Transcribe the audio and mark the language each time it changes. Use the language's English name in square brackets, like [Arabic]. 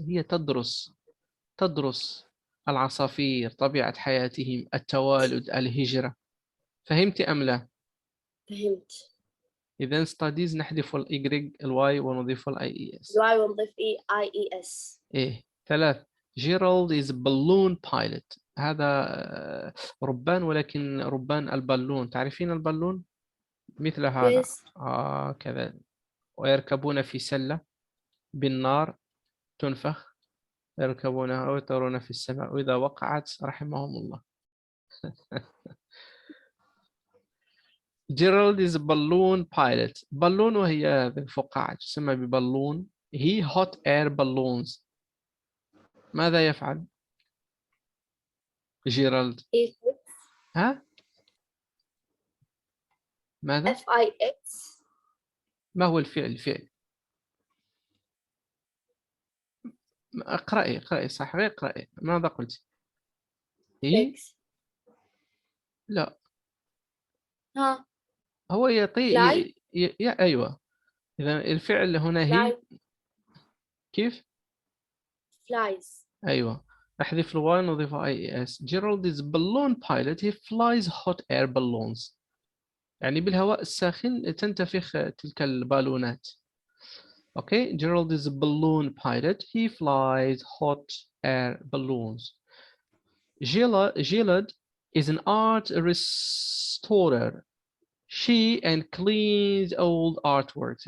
[Arabic] هي تدرس العصافير، طبيعة حياتهم، التوالد، الهجرة. فهمت أم لا؟ فهمت. إذا studies نحذف الواي ونضيف IES. y ونضيف ies. إيه. 3. [English] Gerald is a balloon pilot. [Arabic] هذا ربان، ولكن ربان البالون. تعرفين البالون؟ مثل هذا. [English] yes. [Arabic] كذا. ويركبون في سلة بالنار تنفخ، يركبونها ويطيرون في السماء، وإذا وقعت رحمهم الله. [English] Gerald is a balloon pilot. [Arabic] بالون وهي الفقاعة تسمى ببالون. [English] he hot air balloons. [Arabic] ماذا يفعل جيرالد؟ [English] fix. [Arabic] ها؟ ماذا؟ [English] fix. [Arabic] ما هو الفعل؟ اقرأي صح، اقرأي. ماذا قلت؟ هي؟ [English] fix. [Arabic] لا، ها. هو يطي [English] fly. [Arabic] أيوة. إذا الفعل هنا هي. [English] fly. [Arabic] كيف؟ [English] flies. [Arabic] أيوة. أحذف الواي نضيف IES. [English] Gerald is balloon pilot. He flies hot air balloons. [Arabic] يعني بالهواء الساخن تنتفخ تلك البالونات. [English] Okay. Gerald is a balloon pilot. He flies hot air balloons. Gilad is an art restorer. She and cleans old artworks.